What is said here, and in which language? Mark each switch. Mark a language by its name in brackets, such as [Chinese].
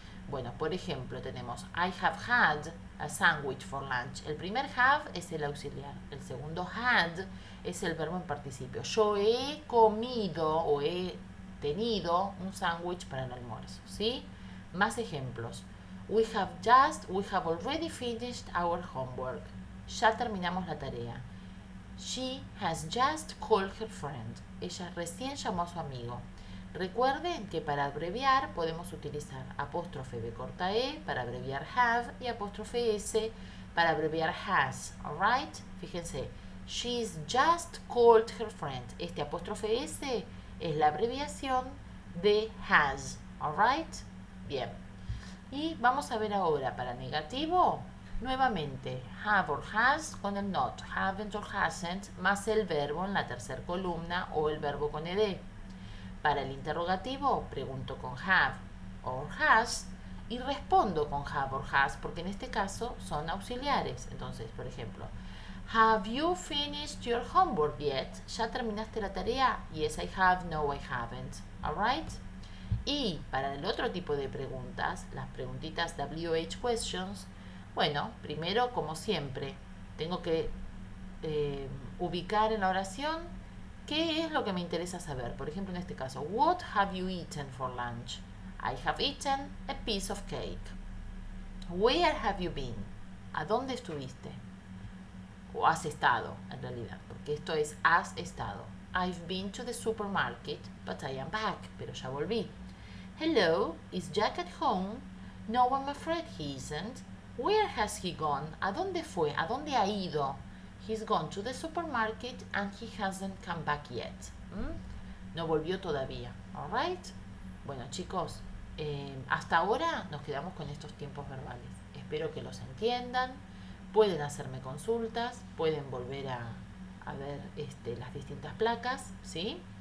[Spanish] Bueno, por ejemplo, tenemos [English] I have had a sandwich for lunch. [Spanish] El primer have es el auxiliar, el segundo had es el verbo en participio. Yo he comido o he tenido un sándwich para el almuerzo, ¿sí? Más ejemplos. [English] We have already finished our homework. [Spanish] Ya terminamos la tarea. [English] She has just called her friend. [Spanish] Ella recién llamó a su amigo. Recuerden que para abreviar podemos utilizar apóstrofe B corta E para abreviar have y apóstrofe S para abreviar has. [English] Alright? [Spanish] Fíjense. [English] She's just called her friend. [Spanish] Este apóstrofe S es la abreviación de has. [English] Alright? [Spanish] Bien. Y vamos a ver ahora para negativo, nuevamente have or has con el not, haven't or hasn't, más el verbo en la tercera columna o el verbo con ed. Para el interrogativo, pregunto con have or has y respondo con have or has, porque en este caso son auxiliares. Entonces, por ejemplo, [English] have you finished your homework yet? [Spanish] ¿Ya terminaste la tarea? [English] Yes, I have. No, I haven't. Alright? [Spanish] Y para el otro tipo de preguntas, las preguntitas WH questions, bueno, primero, como siempre, tengo que ubicar en la oración qué es lo que me interesa saber. Por ejemplo, en este caso, [English] what have you eaten for lunch? I have eaten a piece of cake. Where have you been? [Spanish] ¿A dónde estuviste? O has estado, en realidad, porque esto es has estado. [English] I've been to the supermarket, but I am back. [Spanish] Pero ya volví. [English] Hello, is Jack at home? No, I'm afraid he isn't. Where has he gone? [Spanish] ¿A dónde fue? ¿A dónde ha ido? [English] He's gone to the supermarket and he hasn't come back yet. [Spanish] No volvió todavía. [English] Alright? [Spanish] Bueno, chicos, hasta ahora nos quedamos con estos tiempos verbales. Espero que los entiendan. Pueden hacerme consultas, pueden volver a a ver las distintas placas, ¿sí?